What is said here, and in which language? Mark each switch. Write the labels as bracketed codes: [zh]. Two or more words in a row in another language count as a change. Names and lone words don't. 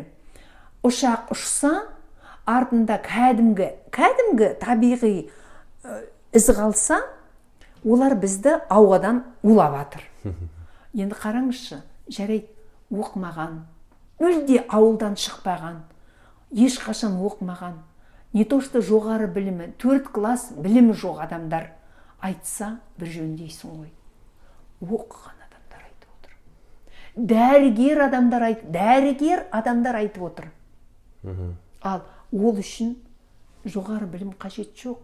[kk] Ұшақ ұшса, артында кәдімгі табиғи із қалса, олар бізді ауадан улап жатыр. Енді қараңызшы, жарайды, оқымаған, мүлде ауылдан шықпаған, ешқашан оқымаған, [ru] не то что [kk] жоғары білімі, 4 класс білімі жоқ адамдар айтса, бір жөндейсің ғой. Оқыған адамдар айтып отыр. Дәрігер адамдар айтып отыр. Ал ол үшін жоғары білім қажет жоқ.